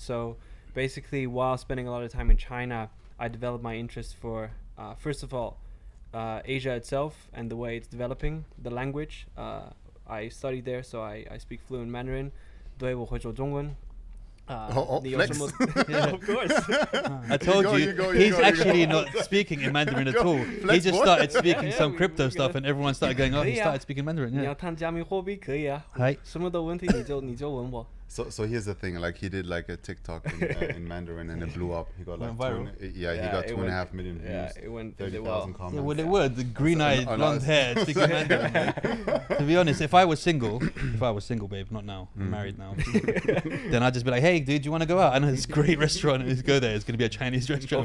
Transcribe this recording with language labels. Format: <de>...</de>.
<en>So basically, while spending a lot of time in China, I developed my interest for first of all Asia itself and the way it's developing, the language. I studied there, so I speak fluent Mandarin.</en> <zh>对，我会说中文。</zh> <en>flex. Yeah, of course. I told you, he's actually not speaking in Mandarin at all. He just started speaking some crypto stuff, and everyone started going, "Oh, he started speaking Mandarin."</en> <zh>你要谈加密货币可以啊，什么的问题你就问我。</zh> <en>So here's the thing, like he did like a TikTok in Mandarin and it blew up. He got like viral. He got 2.5 million views. Yeah, it went 30,000 comments. Yeah, well, it would. The green-eyed, blonde hair, speaking Mandarin. To be honest, if I was single, babe, not now, I'm married now, then I'd just be like, "Hey, dude, do you want to go out? I know this great restaurant, and let's go there. It's going to be a Chinese restaurant."</en>